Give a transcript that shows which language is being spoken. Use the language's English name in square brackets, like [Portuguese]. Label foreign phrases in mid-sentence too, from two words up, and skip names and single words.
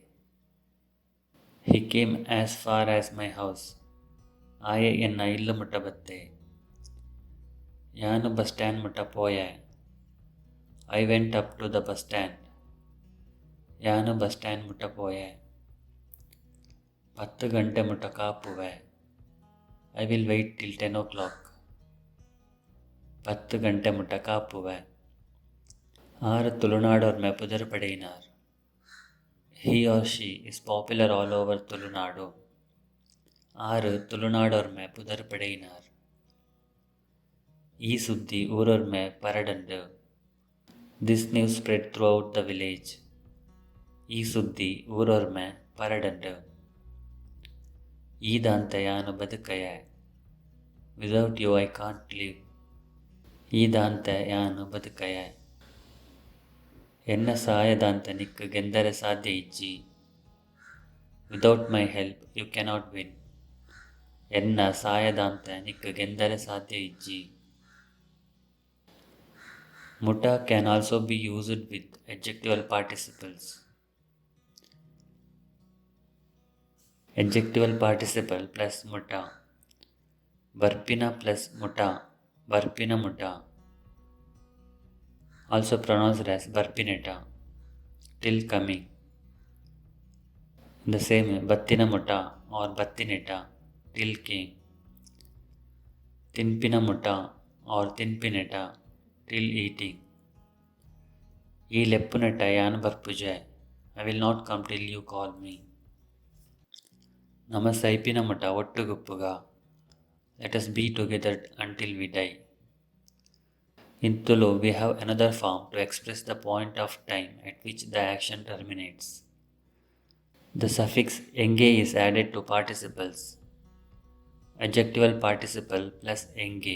[English] He came as far as my house. [Tulu] Aye enna illu mutta batte. Yanu bus stand mutta poya. [English] I went up to the bus stand. [Tulu] Yanu bus stand mutta poya. 10 ಗಂಟೆ ಮುಟ್ಟ ಕಾಪುವೆ. [English] I will wait till 10 o'clock. [Tulu] 10 ಗಂಟೆ ಮುಟ್ಟ ಕಾಪುವೆ. ಆರು ತುಳುನಾಡೋರ್ ಮೇ ಪುದರ್ ಪಡೆಯಿನಾರ್. [English] He or she is popular all over ತುಳುನಾಡು. [Tulu] ಆರು ತುಳುನಾಡೋರ್ ಮೇ ಪುದರ್ ಪಡೆಯಿನಾರ್. ಈ ಸುದ್ದಿ ಊರೋರ್ ಮೇ ಪರಡಂಡು. [English] This news spread throughout the village. [Tulu] ಈ ಸುದ್ದಿ ಊರೋರ್ ಮೇ ಪರಡಂಡು. ಈ ದಾಂತ ಯಾನು ಬದುಕಯ. [English] Without you I can't live. [Tulu] ಈ ದಾಂತ ಯಾನು ಬದುಕಯ. ಎನ್ನ ಸಹಾಯದಾಂತ ನಿಕ್ಕು ಗೆಂದರೆ ಸಾಧ್ಯ ಇಜ್ಜಿ. [English] Without my help you cannot win. [Tulu] ಎನ್ನ ಸಹಾಯದಾಂತ ನಿಕ್ಕು ಗೆಂದರೆ ಸಾಧ್ಯ ಇಜ್ಜಿ. [English] Mutta can also be used with adjectival participles. Adjectival participle plus mutta. [Tulu] Barpina plus mutta. Barpina mutta. [English] Also pronounced as barpineta. Till coming. In the same way, [Tulu] battina mutta [English] or battineta. Till came. [Tulu] Tinpina mutta or tinpineta. [English] Till eating. [Tulu] ಈ ಲೆಪ್ಪುನಟ ಯಾನು ಬರ್ಪುಜೆ. [English] I will not come till you call me. [Tulu] ನಮ್ಮ ಸೈಪಿನ ಮುಟ ಒಟ್ಟುಗುಪ್ಪುಗ. [English] Let us be together until we die. In Tulu, we have another form to express the point of time at which the action terminates. The suffix enge is added to participles. Adjectival participle plus enge.